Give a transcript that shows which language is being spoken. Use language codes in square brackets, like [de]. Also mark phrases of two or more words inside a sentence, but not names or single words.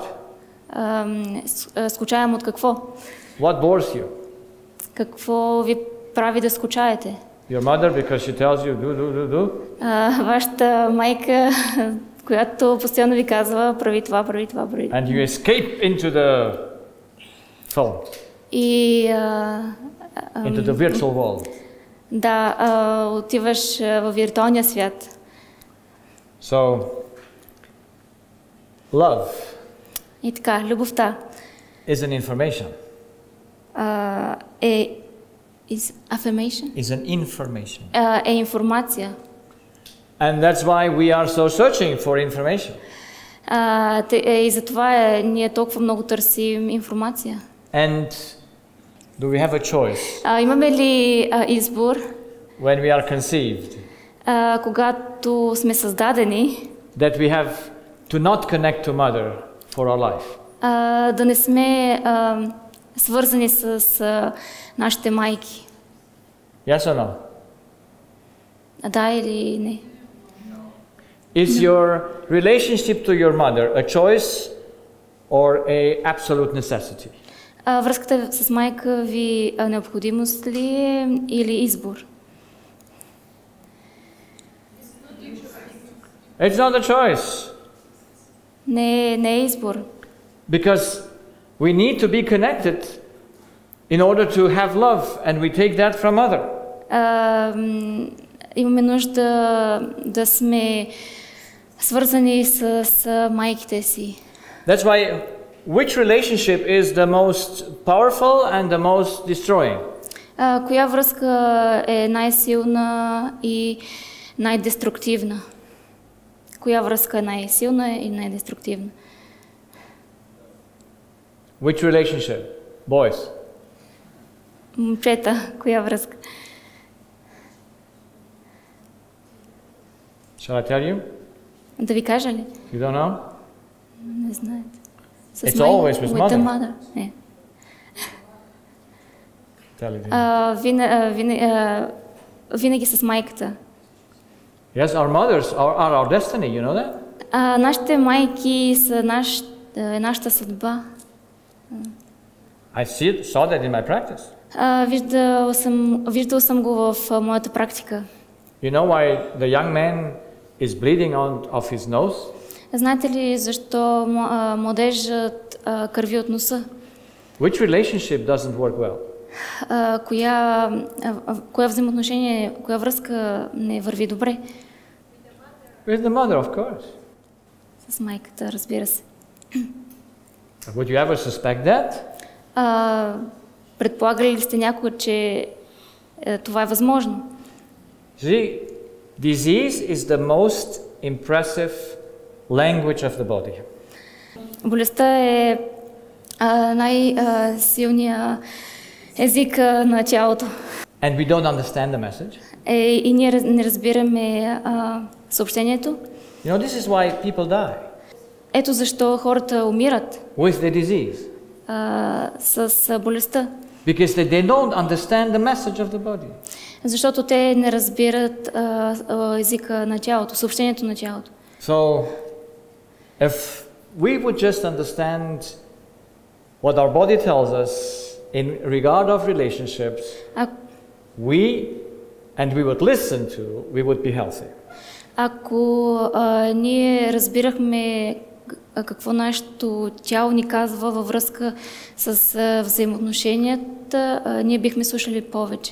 [bg] Скучаем от какво? [en] What bores you? [bg] Какво ви прави да скучаете? [en] Your mother because she tells you do. [bg] Вашата майка, която постоянно ви казва прави това. [en] And you escape into the phone. Into the virtual world. [bg] Да, отиваш във виртуалния свят. [en] So, love. [bg] И така, любовта. [en] Is an information. Is affirmation? Is an information. [bg] Е информация. [en] And that's why we are so searching for information. [bg] И затова ние толкова много търсим информация. [en] And do we have a choice? [bg] Имаме ли избор? [en] When we are conceived. [bg] когато сме създадени, [en] that we have to not connect to mother for our life. [bg] Да не сме свързани с нашите майки. [en] Yes or no? [bg] Да или не? [en] Is your relationship to your mother a choice or a absolute necessity? [bg] Връзката с майка ви необходимост ли е или избор? [en] It's not a choice. [bg] Не е избор. [en] Because we need to be connected in order to have love, and we take that from mother. [bg] Имаме нужда да сме свързани с майките си. [en] That's why which relationship is the most powerful and the most destroying? [bg] Коя връзка е най-силна и най-деструктивна? Коя връзка е най-силна и най-деструктивна? [en] Which relationship? Boys. [bg] Момчета, коя връзка? [en] Shall I tell you? [bg] Да ви кажа ли? [en] You don't know? [bg] Не знаете. [en] It's always with mother. [bg] Не. [en] Tell it. [bg] Винаги с майката. [en] Yes, our mothers are our destiny, you know that? [bg] Нашите майки са нашата съдба. [en] I saw that in my practice. [bg] Виждал съм го в моята практика. [en] You know why the young man is bleeding off his nose? [bg] Знаете ли защо младежът кърви от носа? [en] Which relationship doesn't work well? [bg] Коя взаимоотношение, коя връзка не върви добре? [en] With the mother, of course. [bg] С майката, разбира се. [en] Would you ever suspect that? [bg] Предполагали ли сте някога, че това е възможно? [en] See, disease is the most impressive language of the body. [bg] Болестта е най-силният език на тялото. [en] And we don't understand the message. [bg] И ние не разбираме съобщението. [en] You know, this is why people die. [bg] Ето защо хората умират. [en] With the disease. [bg] С болестта. [en] Because they don't understand the message of the body. [bg] Защото те не разбират езика на тялото, съобщението на тялото. [en] So, if we would just understand what our body tells us in regard of relationships, we would listen to, we would be healthy. [bg] Ако ние разбирахме какво нашето тяло ни казва във връзка с взаимоотношенията, ние бихме слушали повече.